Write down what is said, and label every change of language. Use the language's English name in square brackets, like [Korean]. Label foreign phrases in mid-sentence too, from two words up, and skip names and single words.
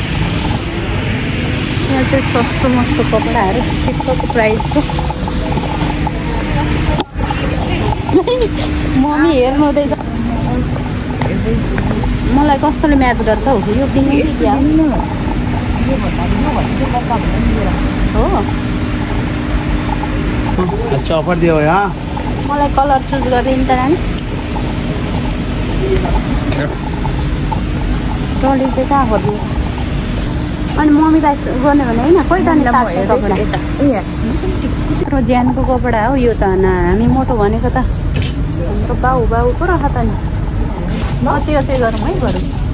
[Nepali] यहाँ चाहिँ सस्तो मस्तो कपडाहरू ठिक्कको प्राइसको मम्मी हेर्नु हुँदैछ मलाई कस्तोले म्याच गर्छ हौ यो किन्ने हो [Hindi] अच्छा ऑफर दिया हुआ है। [Nepali] मलाई [English] colour choose [Nepali] गरिदिनु त नानी ट्रली चाहिँ कहाँ गरिदियो अनि मम्मीलाई गर्ने भने होइन कोही त नि साट्ने कपडा यत्रो ज्यानको कपडा हो यो त हामी मोटो भनेको त हाम्रो बाउ पो रह त नि अति गरौँ है गरौँ